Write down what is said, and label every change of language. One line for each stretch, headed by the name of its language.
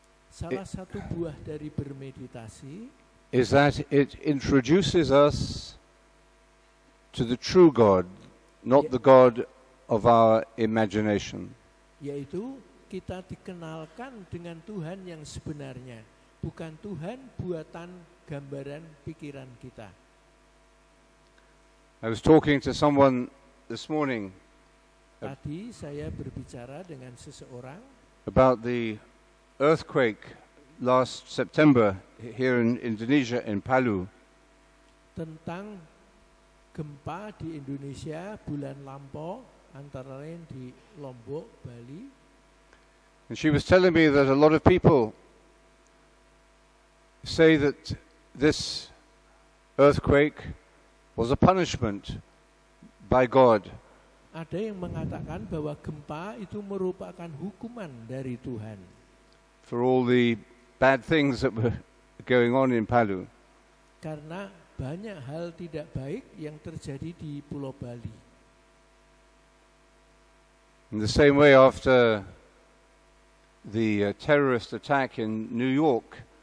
Indonesian: Salah satu buah dari bermeditasi
English: is that it introduces us to the true God, not the God of our imagination.
Indonesian: yaitu kita dikenalkan dengan Tuhan yang sebenarnya, bukan Tuhan buatan gambaran pikiran kita.
English: I was talking to someone this morning
Indonesian: Tadi saya berbicara dengan seseorang
English: about the earthquake last September here in Indonesia, in Palu.
Indonesian: tentang gempa di Indonesia bulan lampau, antara lain di Lombok, Bali.
English: And she was telling me that a lot of people say that this earthquake was a punishment by God.
Indonesian: Ada yang mengatakan bahwa gempa itu merupakan hukuman dari Tuhan
English: For all the bad things that were going on in Palu.
Indonesian: karena banyak hal tidak baik yang terjadi di Pulau Bali.
English: In the same way, after the terrorist attack in New York,